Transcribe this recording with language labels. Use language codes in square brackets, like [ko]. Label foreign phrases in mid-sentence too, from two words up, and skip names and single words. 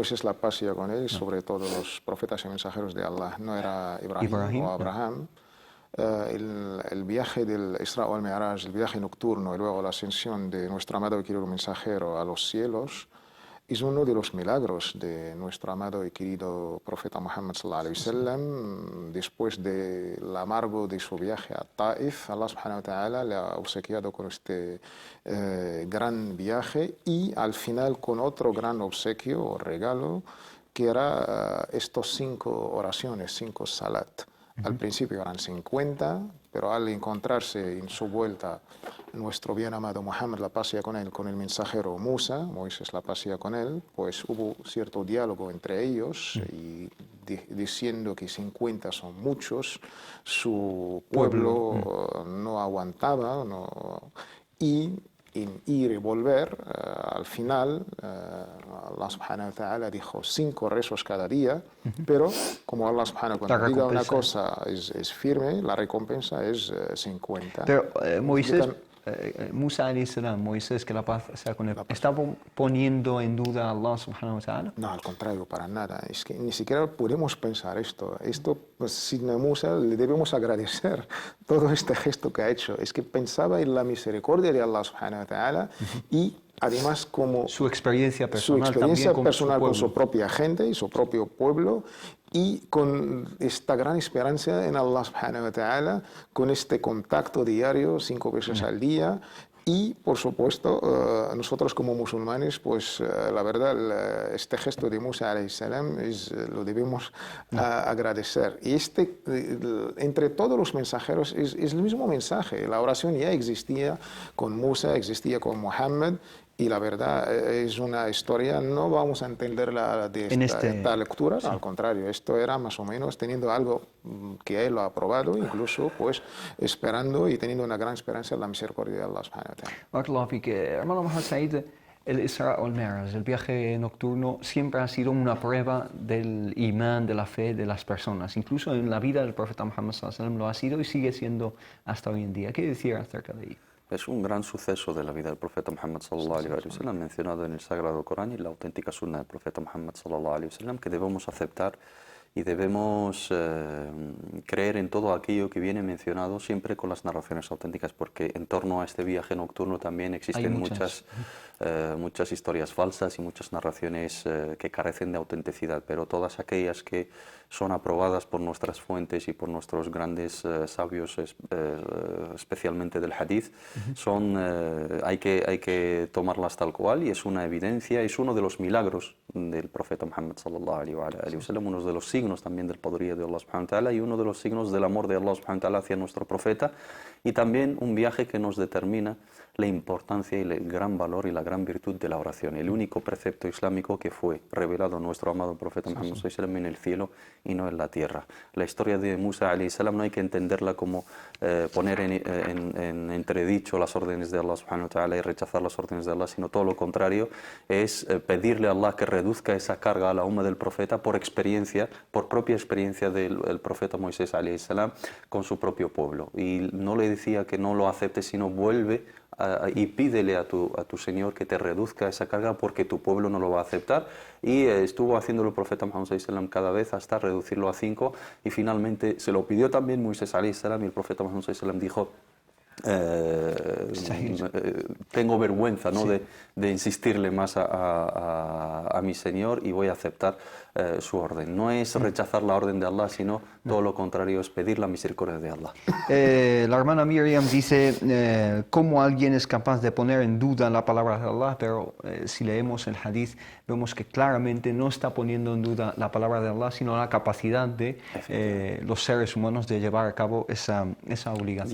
[es] Moisés, la paz sea con él, y sobre todo los profetas y mensajeros de Allah. No era Ibrahim o Abraham. El viaje del Isra o el Mi'raj, el viaje nocturno y luego la ascensión de nuestro amado y querido mensajero a los cielos, es uno de los milagros de nuestro amado y querido profeta Muhammad [ar] صلى الله عليه وسلم. [es] Después del amargo de su viaje a Taif, Allah [ar] سبحانه وتعالى [es] le ha obsequiado con este gran viaje y al final con otro gran obsequio o regalo, que era estos 5 oraciones, 5 salat. Al principio eran 50, pero al encontrarse en su vuelta nuestro bien amado Muhammad, la paz sea con él, con el mensajero Musa, Moisés, la paz sea con él, pues hubo cierto diálogo entre ellos y diciendo que 50 son muchos, su pueblo no aguantaba, y en ir y volver, al final, Allah [ar] سبحانه وتعالى [es] dijo 5 rezos cada día, pero como Allah [ar] سبحانه وتعالى [es] diga una cosa es firme, la recompensa es 50. Pero Moisés, [ar] موسى عليه السلام, [es] Moisés, que la paz sea con él, ¿está poniendo en duda a Allah [ar] سبحانه وتعالى? [es] No, al contrario, para nada. Es que ni siquiera podemos pensar esto. Pues, sin Musa le debemos agradecer todo este gesto que ha hecho. Es que pensaba en la misericordia de Allah [ar] سبحانه وتعالى [es] y además como su experiencia personal, con su propia gente y su propio pueblo, y con esta gran esperanza en Allah [ar] سبحانه وتعالى, [es] con este contacto diario 5 veces al día. Y, por supuesto, nosotros como musulmanes, pues la verdad, este gesto de Musa [ar] عليه السلام [es] lo debemos agradecer. Y entre todos los mensajeros es el mismo mensaje. La oración ya existía con Musa, existía con Muhammad. Y la verdad es una historia, no vamos a entenderla de esta lectura, al contrario, esto era más o menos teniendo algo que él lo ha aprobado, incluso pues esperando y teniendo una gran esperanza en la misericordia de Allah [ar] سبحانه وتعالى. [es] Hermano Mohammed Said, el Isra o el Mi'raj, el viaje nocturno, siempre ha sido una prueba del imán, de la fe de las personas. Incluso en la vida del profeta Muhammad [ar] صلى الله عليه وسلم [es] lo ha sido y sigue siendo hasta hoy en día. ¿Qué decir acerca de ello? Es un gran suceso de la vida del profeta Muhammad [ar] صلى الله عليه وسلم, [es] mencionado en el Sagrado Corán y la auténtica sunna del profeta Muhammad [ar] صلى الله عليه وسلم, [es] que debemos aceptar y debemos creer en todo aquello que viene mencionado, siempre con las narraciones auténticas, porque en torno a este viaje nocturno también existen muchas historias falsas y muchas narraciones que carecen de autenticidad, pero todas aquellas que son aprobadas por nuestras fuentes y por nuestros grandes sabios, especialmente del hadith, hay que tomarlas tal cual, y es una evidencia, es uno de los milagros del profeta Muhammad [ar] صلى الله عليه وسلم, [es] uno de los signos también del poderío de Allah [ar] سبحانه وتعالى [es] y uno de los signos del amor de Allah [ar] سبحانه وتعالى [es] hacia nuestro profeta, y también un viaje que nos determina la importancia y el gran valor y la gran virtud de la oración, el único precepto islámico que fue revelado a nuestro amado profeta Muhammad [ar] صلى الله عليه وسلم [es] en el cielo y no en la tierra. La historia de Musa [ar] عليه السلام [es] no hay que entenderla como poner en entredicho las órdenes de Allah [ar] سبحانه وتعالى [es] y rechazar las órdenes de Allah, sino todo lo contrario, es pedirle a Allah que reduzca esa carga a la umma del profeta por propia experiencia del profeta Moisés [ar] عليه السلام [es] con su propio pueblo. Y no le decía que no lo acepte, sino vuelve y pídele a tu Señor que te reduzca esa carga porque tu pueblo no lo va a aceptar. Y estuvo haciéndolo el profeta Muhammad [ar] صلى الله عليه وسلم [es] cada vez hasta reducirlo a 5, y finalmente se lo pidió también Moisés [ar] عليه السلام, [es] y el profeta Muhammad [ar] صلى الله عليه وسلم [es] dijo: tengo vergüenza, ¿no?, de insistirle más a mi Señor, y voy a aceptar su orden. No es rechazar la orden de Allah, sino todo lo contrario, es pedir la misericordia de Allah. La hermana Miriam dice cómo alguien es capaz de poner en duda la palabra de Allah, pero si leemos el hadith vemos que claramente no está poniendo en duda la palabra de Allah, sino la capacidad de los seres humanos de llevar a cabo esa obligación.